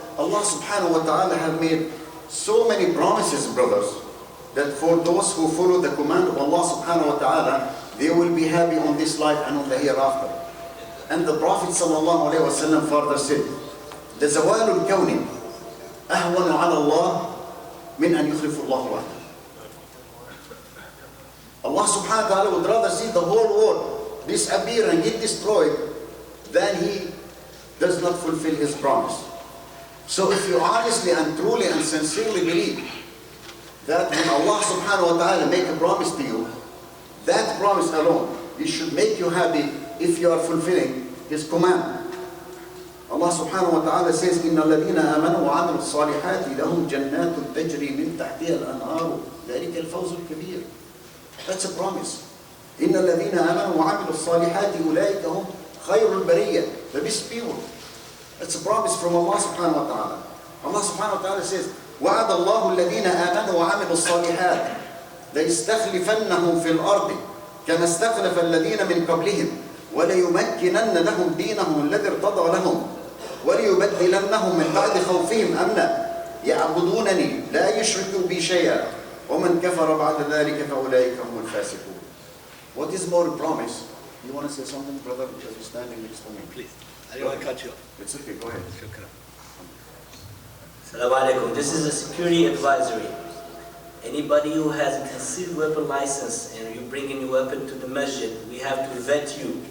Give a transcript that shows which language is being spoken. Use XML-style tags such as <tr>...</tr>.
<en>Allah subhanahu wa ta'ala have made so many promises, brothers, that for those who follow the command of Allah subhanahu wa ta'ala, they will be happy on this life and on the hereafter. And the Prophet sallallahu alayhi wa sallam further said,</en> <ar>لَزَوَالُ الْكَوْنِ أَهْوَنُ عَلَى اللَّهِ مِنْ أَنْ يُخْلِفُ اللَّهُ وَحْدَهُ.</ar> <en>Allah subhanahu wa ta'ala would rather see the whole world disappear and get destroyed than he does not fulfill his promise. So if you honestly and truly and sincerely believe that when Allah subhanahu wa ta'ala make a promise to you, that promise alone, it should make you happy if you are fulfilling his command. Allah subhanahu wa ta'ala says,</en> <ar>إِنَّ الَّذِينَ آمَنُوا وَعَمِلُوا الصَّالِحَاتِ لَهُمْ جَنَّاتٌ تَجْرِي مِنْ تَحْتِهَا الْأَنْهَارُ ذَلِكَ الْفَوْزُ الْكَبِيرُ.</ar> <en>That's a promise.</en> <ar>إِنَّ الَّذِينَ آمَنُوا وَعَمِلُوا الصَّالِحَاتِ أُولَٰئِكَ هُمْ خَيْرُ الْبَرِيَّةِ.</ar> <en>The best people. That's a promise from Allah subhanahu wa ta'ala. Allah subhanahu wa ta'ala says,</en> <ar>وَعَدَ اللَّهُ الَّذِينَ آمَنُوا وَعَمِلُوا الصَّالِحَاتِ لَيَسْتَخْلِفَنَّهُمْ فِي الْأَرْضِ كَمَا اسْتَخْلَفَ الَّذِينَ مِنْ قَبْلِهِمْ وَلَيُمَكِّنَنَّ لَهُمْ دِينَهُمُ الَّذِي ارْتَضَىٰ لَهُمْ وَلِيُبَدِّلَنَّهُمْ مِنْ بَعْدِ خَوْفِهِمْ أَمْنًا يَعْبُدُونَنِي لَا يُشْرِكُوا بِي شَيْئًا وَمَنْ كَفَرَ بَعْدَ ذَلِكَ فَأُولَٰئِكَ هُمُ الْفَاسِقُونَ.</ar> <en>What is more promise? You want to say something, brother, because you're standing next to me? Please. I don't want to cut you off. It's okay, go ahead.</en> <ar>Assalamu alaikum.</ar> <en>This is a security advisory. Anybody who has a concealed weapon license and you bring in your weapon to the masjid, we have to vet you.</en>